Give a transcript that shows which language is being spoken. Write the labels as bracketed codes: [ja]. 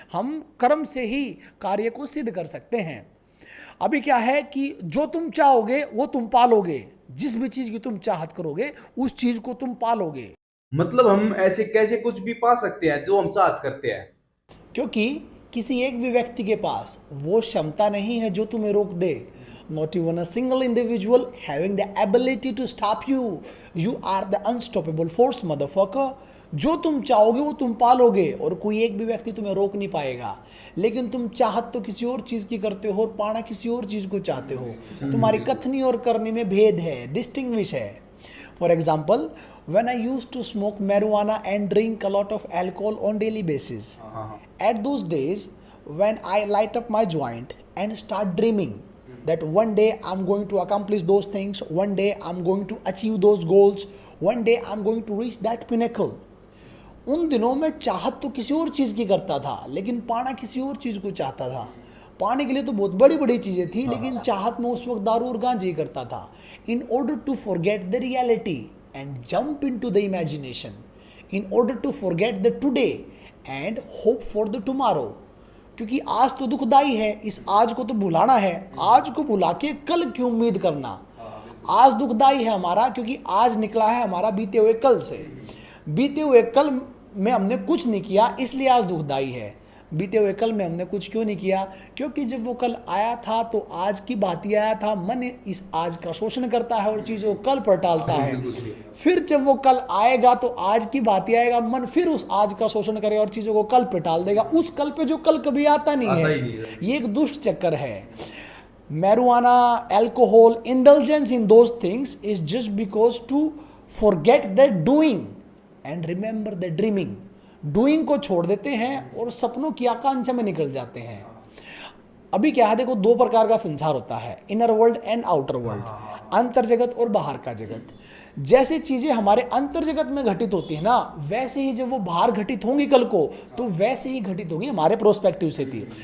[hi] हम कर्म से ही कार्य को सिद्ध कर सकते हैं। अभी क्या है कि जो तुम चाहोगे वो तुम पालोगे। जिस भी चीज की तुम चाहत करोगे उस चीज को तुम पालोगे। मतलब हम ऐसे कैसे कुछ भी पा सकते हैं जो हम चाहत करते हैं? क्योंकि किसी एक भी व्यक्ति के पास वो क्षमता नहीं है जो तुम्हें रोक दे। [en] Not even a single individual having the ability to stop you. You are the unstoppable force, motherfucker. [hi] जो तुम चाहोगे वो तुम पालोगे और कोई एक भी व्यक्ति तुम्हें रोक नहीं पाएगा। लेकिन तुम चाहत तो किसी और चीज की करते हो और पाना किसी और चीज को चाहते हो। तुम्हारी कथनी और करनी में भेद है, डिस्टिंग्विश है। [en] For example, when I used to smoke marijuana and drink a lot of alcohol on daily basis, at those days when I light up my joint and start dreaming that one day I'm going to accomplish those things, one day I'm going to achieve those goals, one day I'm going to reach that pinnacle. [hi] उन दिनों में चाहत तो किसी और चीज़ की करता था, लेकिन पाना किसी और चीज़ को चाहता था। पाने के लिए तो बहुत बड़ी बड़ी चीज़ें थी, लेकिन चाहत में उस वक्त दारू और गांजे ही करता था। [en] In order to forget the reality and jump into the imagination, in order to forget the today and hope for the tomorrow. [hi] क्योंकि आज तो दुखदाई है, इस आज को तो भुलाना है, आज को भुला के कल की उम्मीद करना। आज दुखदाई है हमारा क्योंकि आज निकला है हमारा बीते हुए कल से। बीते हुए कल में हमने कुछ नहीं किया इसलिए आज दुखदाई है। बीते हुए कल में हमने कुछ क्यों नहीं किया? क्योंकि जब वो कल आया था तो आज की बात ही आया था। मन इस आज का शोषण करता है और चीज़ों को कल पर टालता है। फिर जब वो कल आएगा तो आज की बात ही आएगा, मन फिर उस आज का शोषण करेगा और चीज़ों को कल पे टाल देगा, उस कल पे जो कल कभी आता नहीं है। ये एक दुष्ट चक्कर है। [en] marijuana, alcohol, indulgence in those things is just because to forget the doing and remember the dreaming. [hi] Doing को छोड़ देते हैं और सपनों की आकांक्षा में निकल जाते हैं। अभी क्या है, देखो दो प्रकार का संसार होता है, [en] inner world and outer world, [hi] अंतर जगत और बाहर का जगत। जैसे चीजें हमारे अंतर जगत में घटित होती है ना, वैसे ही जब वो बाहर घटित होंगी कल को तो वैसे ही घटित होंगी हमारे प्रोस्पेक्टिव से थी।